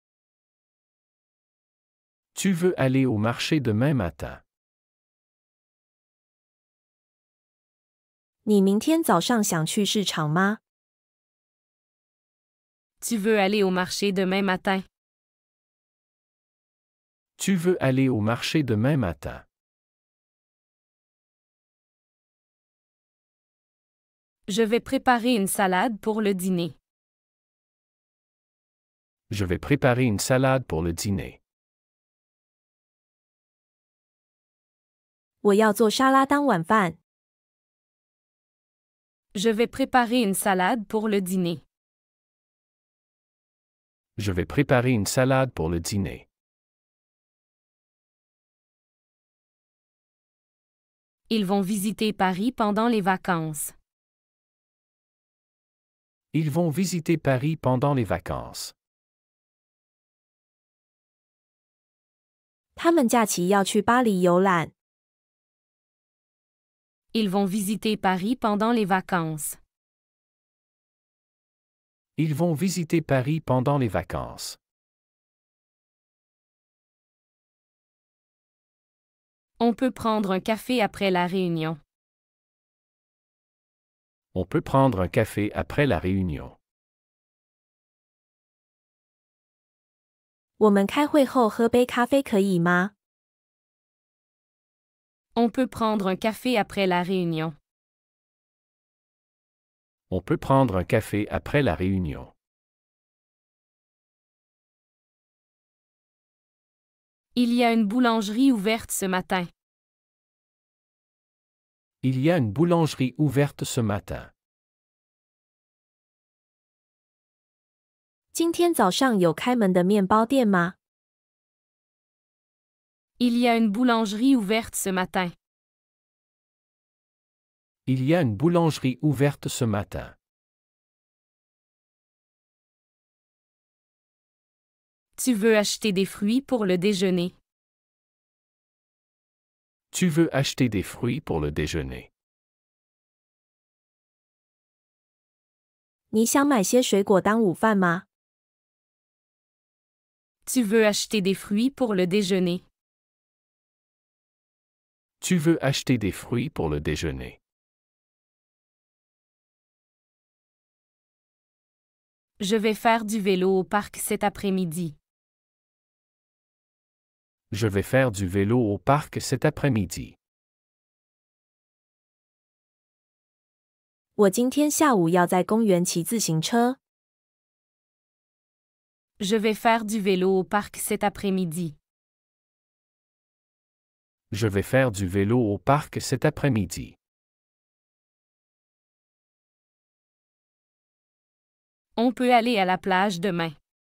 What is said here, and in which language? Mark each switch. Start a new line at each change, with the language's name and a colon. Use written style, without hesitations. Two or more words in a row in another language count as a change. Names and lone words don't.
French: Tu veux aller au marché demain matin?
Chinese: 你明天早上想去市场吗？
French: Tu veux aller au marché demain matin? Tu veux aller au marché demain matin? Je vais préparer une salade pour le dîner. Je vais préparer une salade pour le dîner.
Chinese: 我要做沙拉当晚饭。
French: Je vais préparer une salade pour le dîner. Je vais préparer une salade pour le dîner. Ils vont visiter Paris pendant les vacances. Ils vont visiter Paris pendant les vacances.
Chinese: 他们假期要去巴黎游览。
French: Ils vont visiter Paris pendant les vacances. Ils vont visiter Paris pendant les vacances. On peut prendre un café après la réunion. On peut prendre un café après la réunion.
Chinese: 我们开会后喝杯咖啡可以吗？
French: On peut prendre un café après la réunion. On peut prendre un café après la réunion. Il y a une boulangerie ouverte ce matin. Il y a une boulangerie ouverte ce matin.
Chinese: 今天早上有开门的面包店吗？
French: Il y a une boulangerie ouverte ce matin. Il y a une boulangerie ouverte ce matin. Tu veux acheter des fruits pour le déjeuner. Tu veux acheter des fruits pour le déjeuner.
Chinese: 你想买些水果当午饭吗？
French: Tu veux acheter des fruits pour le déjeuner. Tu veux acheter des fruits pour le déjeuner. Je vais faire du vélo au parc cet après-midi. Je vais faire du vélo au parc cet après-midi.
Chinese: 我今天下午要在公园骑自行车。
French: Je vais faire du vélo au parc cet après-midi. Je vais faire du vélo au parc cet après-midi. On peut aller à la plage demain.